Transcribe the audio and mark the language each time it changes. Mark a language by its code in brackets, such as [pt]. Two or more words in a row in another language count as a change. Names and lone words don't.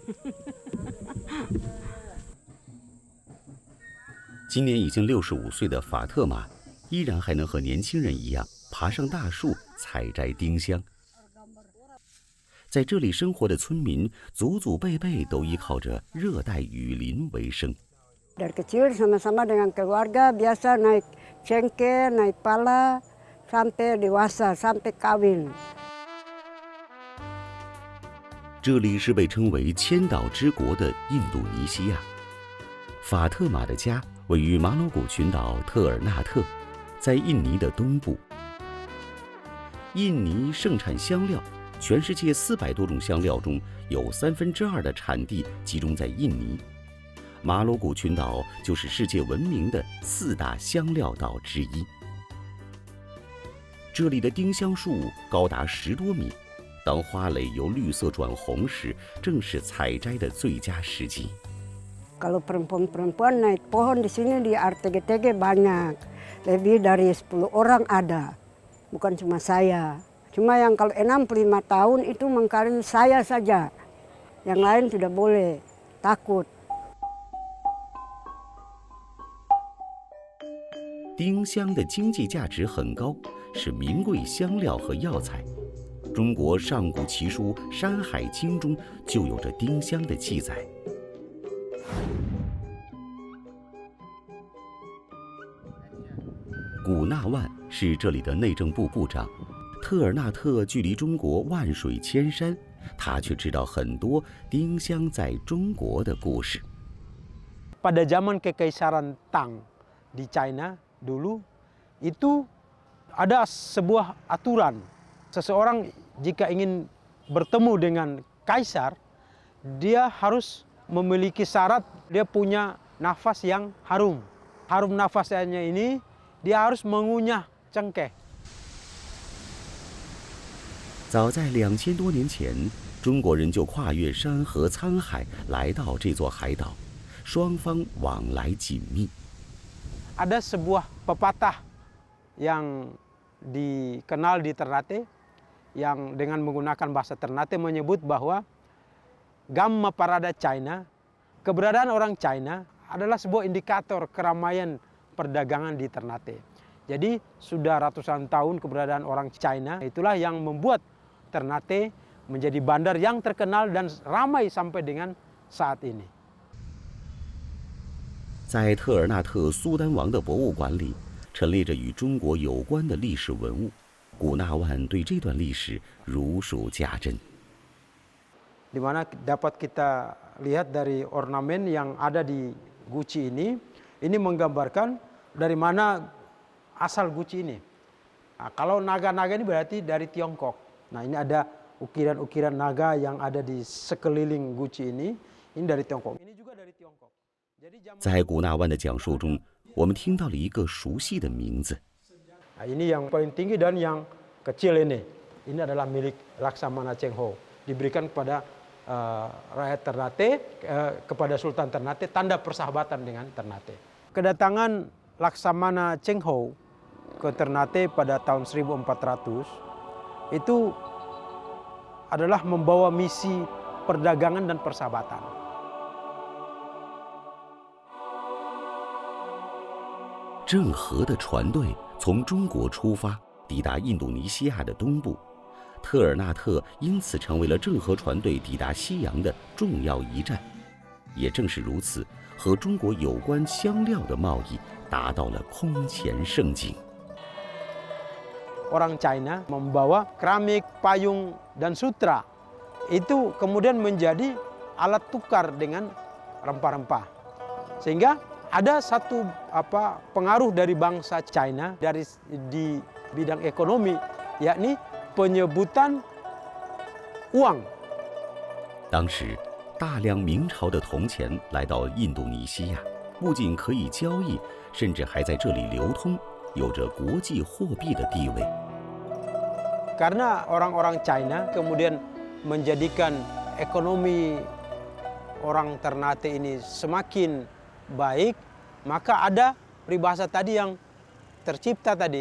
[zh] 今年已经65岁的法特玛，依然还能和年轻人一样爬上大树采摘丁香。在这里生活的村民，祖祖辈辈都依靠着热带雨林为生。 [id] Dari kecil sama-sama dengan keluarga biasa naik cengkeh, naik pala, sampai dewasa, sampai kawin. [zh] 这里是被称为千岛之国的印度尼西亚。法特玛的家位于马鲁古群岛特尔纳特，在印尼的东部。印尼盛产香料，全世界400多种香料中有2/3的产地集中在印尼。马鲁古群岛就是世界闻名的4大香料岛之一。这里的丁香树高达10多米，当花蕾由绿色转红时，正是采摘的最佳时机。 [id] Kalau perempuan-perempuan naik pohon di sini di RTGTG banyak, lebih dari 10 orang ada, bukan cuma saya. Cuma yang kalau 65 tahun itu mengkawin saya saja, yang lain tidak boleh, takut. [zh] 丁香的经济价值很高，是名贵香料和药材。中国上古奇书《山海经》中就有着丁香的记载。古纳万是这里的内政部部长。特尔纳特距离中国万水千山，他却知道很多丁香在中国的故事。 [id] Pada zaman Kekaisaran Tang di China dulu itu ada sebuah aturan, seseorang jika ingin bertemu dengan kaisar, dia harus memiliki syarat dia punya nafas yang harum. Harum nafasnya ini dia harus mengunyah cengkeh. [zh] 早在2000多年前，中国人就跨越山河沧海来到这座海岛，双方往来紧密。 [id] Ada sebuah pepatah yang dikenal di Ternate yang dengan menggunakan bahasa Ternate menyebut bahwa [tft] Gamma Parada China, [id] keberadaan orang China adalah sebuah indikator keramaian perdagangan di Ternate. Jadi sudah ratusan tahun keberadaan orang China, itulah yang membuat Ternate menjadi bandar yang terkenal dan ramai sampai dengan saat ini. [zh] 在特尔纳特苏丹王的博物馆里，陈列着与中国有关的历史文物。古纳万对这段历史如数家珍。 [id] Di mana dapat kita lihat dari ornamen yang ada di guci ini menggambarkan dari mana asal guci ini. Nah, kalau naga-naga ini berarti dari Tiongkok. Nah, ini ada ukiran-ukiran naga yang ada di sekeliling guci ini dari Tiongkok. Ini juga dari Tiongkok. [zh] 在古纳万的讲述中，我们听到了一个熟悉的名字。 [id] Nah, ini yang paling tinggi dan yang kecil ini. Ini adalah milik Laksamana Cheng Ho. Diberikan kepada rakyat Ternate, kepada Sultan Ternate, tanda persahabatan dengan Ternate. Kedatangan Laksamana Cheng Ho ke Ternate pada tahun 1400 itu adalah membawa misi perdagangan dan persahabatan. [zh] 郑和的船队从中国出发，抵达印度尼西亚的东部，特尔纳特因此成为了郑和船队抵达西洋的重要一站。也正是如此，和中国有关香料的贸易达到了空前盛景。 [id] Orang China membawa keramik, payung, dan sutra. Itu kemudian menjadi alat tukar dengan rempah-rempah. Sehingga ada satu pengaruh dari bangsa China di bidang ekonomi, yakni penyebutan uang. [zh] 当时，大量明朝的铜钱来到印度尼西亚，不仅可以交易，甚至还在这里流通，有着国际货币的地位。 [id] Karena orang-orang China kemudian menjadikan ekonomi orang Ternate ini semakin baik, maka ada peribahasa tadi yang tercipta tadi.